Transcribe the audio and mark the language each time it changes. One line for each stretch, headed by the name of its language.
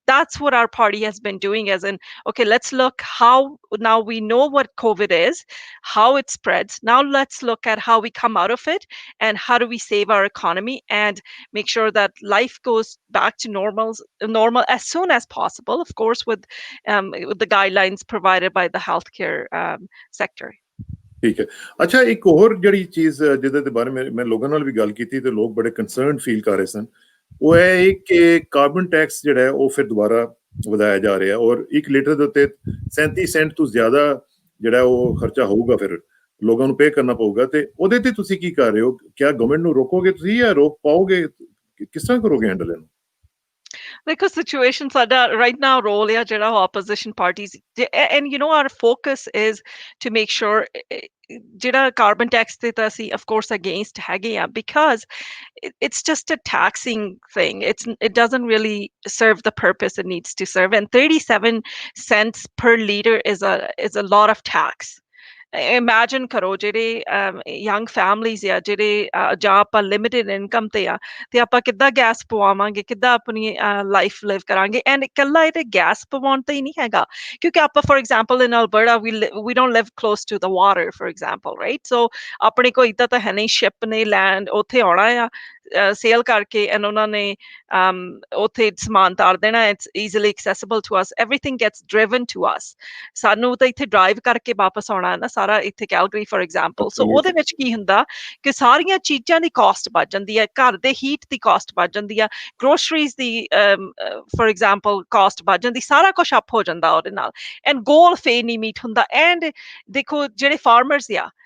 English: That's what our party has been doing, as in, okay, let's look how, now we know what COVID is, how it spreads. Now let's look at how we come out of it, and how do we save our economy and make sure that life goes back to normal as soon as possible, of course, with the guidelines provided by the healthcare sector.
Punjabi: ਠੀਕ ਹੈ। ਅੱਛਾ ਇੱਕ ਹੋਰ ਜਿਹੜੀ ਚੀਜ਼ ਜਿਹਦੇ ਦੇ ਬਾਰੇ ਮੈਂ ਲੋਕਾਂ ਨਾਲ ਵੀ ਗੱਲ ਕੀਤੀ ਤੇ ਲੋਕ ਬੜੇ ਕੰਸਰਨਡ ਫੀਲ ਕਰ ਰਹੇ ਸਨ, ਉਹ ਹੈ ਕਿ ਕਾਰਬਨ ਟੈਕਸ ਜਿਹੜਾ ਹੈ ਉਹ ਫਿਰ ਦੁਬਾਰਾ ਵਧਾਇਆ ਜਾ ਰਿਹਾ, ਔਰ 1 ਲੀਟਰ ਦੇ ਉੱਤੇ 37 ਸੈਂਟ ਤੋਂ ਜ਼ਿਆਦਾ ਜਿਹੜਾ ਉਹ ਖਰਚਾ ਹੋਊਗਾ, ਫਿਰ ਲੋਕਾਂ ਨੂੰ ਪੇ ਕਰਨਾ ਪਊਗਾ। ਤੇ ਉਹਦੇ ਤੇ ਤੁਸੀਂ ਕੀ ਕਰ ਰਹੇ ਹੋ? ਕਿਆ ਗਵਰਨਮੈਂਟ ਨੂੰ ਰੋਕੋਗੇ ਤੁਸੀਂ ਜਾਂ ਰੋਕ ਪਾਓਗੇ? ਕਿਸ ਤਰ੍ਹਾਂ ਕਰੋਗੇ ਹੈਂਡਲ ਇਹਨੂੰ?
English: Because situation right now role
Punjabi: ya jehda
English: opposition parties, and you know, our focus is to make sure
Punjabi: jehda
English: carbon tax
Punjabi: te ta ਅਸੀਂ
English: of course against
Punjabi: hage ya,
English: because it's just a taxing thing. It doesn't really serve the purpose it needs to serve, and 37 cents per liter is a lot of tax.
Punjabi: Imagine ਕਰੋ ਜਿਹੜੇ young families ਆ, ਜਿਹੜੇ ਜਾਂ ਆਪਾਂ limited income ਤੇ ਆ, ਤੇ ਆਪਾਂ ਕਿੱਦਾਂ ਗੈਸ ਪਵਾਵਾਂਗੇ, ਕਿੱਦਾਂ ਆਪਣੀ ਲਾਈਫ ਲਿਵ ਕਰਾਂਗੇ। ਐਂਡ ਇਕੱਲਾ ਇਹ ਗੈਸ ਪਵਾਉਣ ਤੇ ਹੀ ਨਹੀਂ ਹੈਗਾ, ਕਿਉਂਕਿ ਆਪਾਂ for example in Alberta
English: we don't live close to the water, for example, right?
Punjabi: So ਆਪਣੇ ਕੋਲ ਇੱਦਾਂ ਤਾਂ ਹੈ ਨਹੀਂ, ਸ਼ਿਪ ਨੇ ਲੈਂਡ ਉੱਥੇ ਆਉਣਾ ਆ, ਸੇਲ ਕਰਕੇ, ਐਂਡ ਉਹਨਾਂ ਨੇ ਉੱਥੇ ਸਮਾਨ ਤਾਰ ਦੇਣਾ।
English: It's easily accessible to us, everything gets driven to us.
Punjabi: ਸਾਨੂੰ ਤਾਂ ਇੱਥੇ ਡਰਾਈਵ ਕਰਕੇ ਵਾਪਸ ਆਉਣਾ ਨਾ ਸਾਰਾ, ਇੱਥੇ ਕੈਲਗਰੀ ਫੋਰ ਐਗਜ਼ਾਮਪਲ। ਸੋ ਉਹਦੇ ਵਿੱਚ ਕੀ ਹੁੰਦਾ ਕਿ ਸਾਰੀਆਂ ਚੀਜ਼ਾਂ ਦੀ ਕਾਸਟ ਵੱਧ ਜਾਂਦੀ ਹੈ, ਘਰ ਦੇ ਹੀਟ ਦੀ ਕਾਸਟ ਵੱਧ ਜਾਂਦੀ ਆ, groceries ਦੀ for example caste ਵੱਧ ਜਾਂਦੀ, ਸਾਰਾ ਕੁਛ ਅਪ ਹੋ ਜਾਂਦਾ ਉਹਦੇ ਨਾਲ। ਐਂਡ ਗੋਲ ਫੇ ਨਹੀਂ ਮੀਟ ਹੁੰਦਾ। ਐਂਡ ਦੇਖੋ ਜਿਹੜੇ ਫਾਰਮਰਸ ਆ,